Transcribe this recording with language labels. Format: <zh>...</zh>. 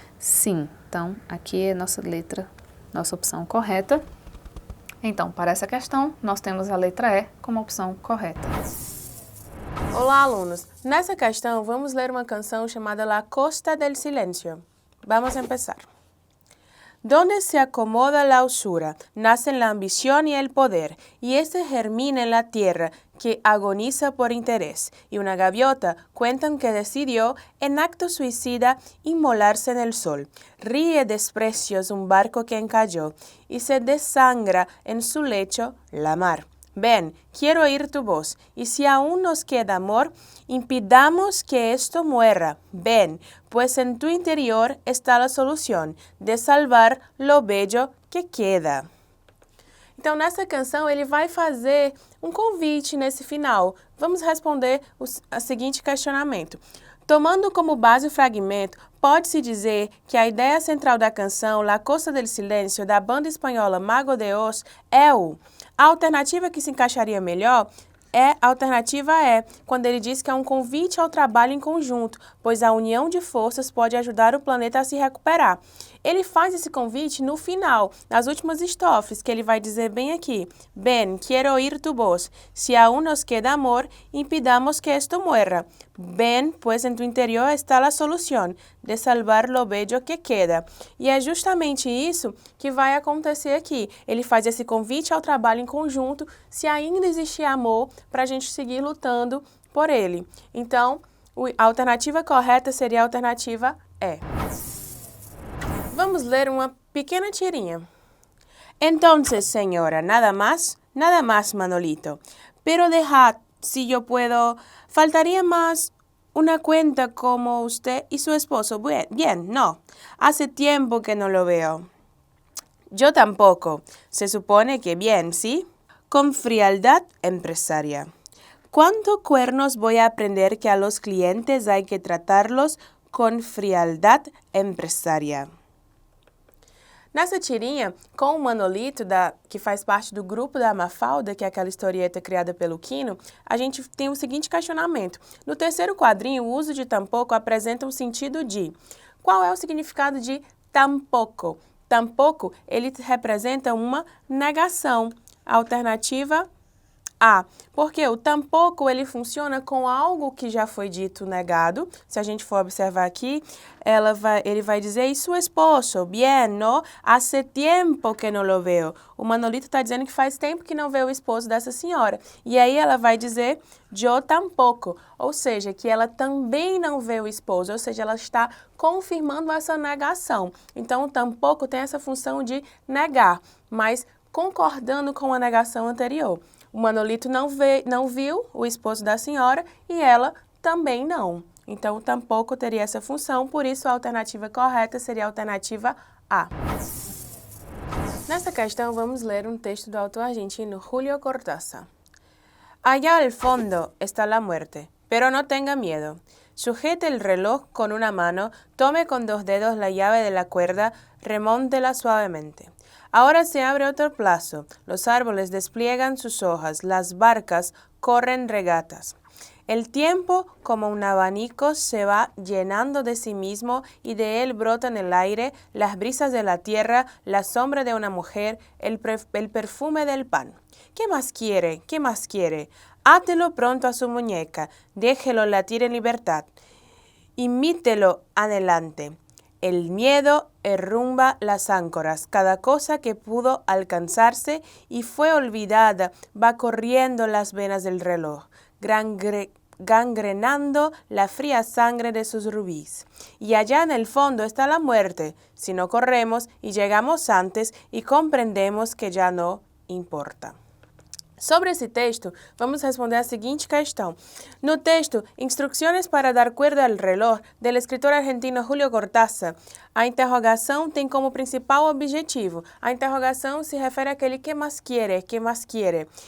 <pt>Sim, então aqui é nossa letra, nossa opção correta. Então, para essa questão, nós temos a letra E como opção correta. Olá, alunos! Nessa questão, vamos ler uma canção chamada La Costa del Silencio.</pt> <es>Vamos a empezar. Donde se acomoda la usura, nacen la ambición y el poder, y este germina en la tierra que agoniza por interés. Y una gaviota cuentan que decidió, en acto suicida, inmolarse en el sol. Ríe desprecios un barco que encalló, y se desangra en su lecho la mar. Ven, quiero oír tu voz, y si aún nos queda amor, impidamos que esto muera. Ven, pues en tu interior está la solución de salvar lo bello que queda.</es> <pt>Então, nessa canção, ele vai fazer um convite nesse final. Vamos responder o seguinte questionamento. Tomando como base o fragmento, pode-se dizer que a ideia central da canção La Costa del Silencio, da banda espanhola Mago de Oz, é o. A alternativa que se encaixaria melhor é a alternativa E, quando ele diz que é um convite ao trabalho em conjunto, pois a união de forças pode ajudar o planeta a se recuperar. Ele faz esse convite no final, nas últimas estrofes, que ele vai dizer bem aqui:</pt> <es>Ven, quiero oír tu voz. Si aún nos queda amor, impidamos que esto muera. Ven, pues en tu interior está la solución de salvar lo bello que queda.</es> <pt>E é justamente isso que vai acontecer aqui. Ele faz esse convite ao trabalho em conjunto, se ainda existir amor, para a gente seguir lutando por ele. Então, a alternativa correta seria a alternativa E. Vamos ler uma pequena tirinha.</pt> <es>Entonces, señora, nada más, Manolito. Pero dejad, si yo puedo, faltaría más una cuenta como usted y su esposo. Bien, no. Hace tiempo que no lo veo. Yo tampoco. Se supone que bien, ¿sí? Con frialdad empresaria. ¿Cuánto cuernos voy a aprender que a los clientes hay que tratarlos con frialdad empresaria?</es> <pt>Nessa tirinha, com o Manolito, que faz parte do grupo da Mafalda, que é aquela historieta criada pelo Quino, a gente tem o seguinte questionamento. No terceiro quadrinho, o uso de tampouco apresenta um sentido de. Qual é o significado de tampouco? Tampouco, ele representa uma negação. Alternativa A, porque o tampouco ele funciona com algo que já foi dito negado. Se a gente for observar aqui, ele vai dizer,</pt> <es>e su esposo, bien, no? Hace tiempo que no lo veo.</es> <pt>O Manolito está dizendo que faz tempo que não vê o esposo dessa senhora. E aí ela vai dizer,</pt> <es>yo tampoco,</es> <pt>ou seja, que ela também não vê o esposo, ou seja, ela está confirmando essa negação. Então, o tampouco tem essa função de negar, mas concordando com a negação anterior. O Manolito não viu o esposo da senhora e ela também não. Então, tampouco teria essa função, por isso a alternativa correta seria a alternativa A. Nesta questão, vamos ler um texto do autor argentino Julio Cortázar.</pt> <es>Allá al fondo está la muerte, pero no tenga miedo. Sujete el reloj con una mano, tome con 2 dedos la llave de la cuerda, remóntela suavemente. Ahora se abre otro plazo, los árboles despliegan sus hojas, las barcas corren regatas. El tiempo, como un abanico, se va llenando de sí mismo y de él brotan el aire, las brisas de la tierra, la sombra de una mujer, el perfume del pan. ¿Qué más quiere? ¿Qué más quiere? Átelo pronto a su muñeca, déjelo latir en libertad. Imítelo adelante. El miedo herrumba las áncoras, cada cosa que pudo alcanzarse y fue olvidada va corriendo las venas del reloj, gangrenando la fría sangre de sus rubíes. Y allá en el fondo está la muerte, si no corremos y llegamos antes y comprendemos que ya no importa.</es> <pt>Sobre esse texto, vamos responder a seguinte questão. No texto, Instrucciones para dar cuerda al reloj, del escritor argentino Julio Cortázar, a interrogação tem como principal objetivo. A interrogação se refere àquele que mais quiere, que mais quiere.</pt>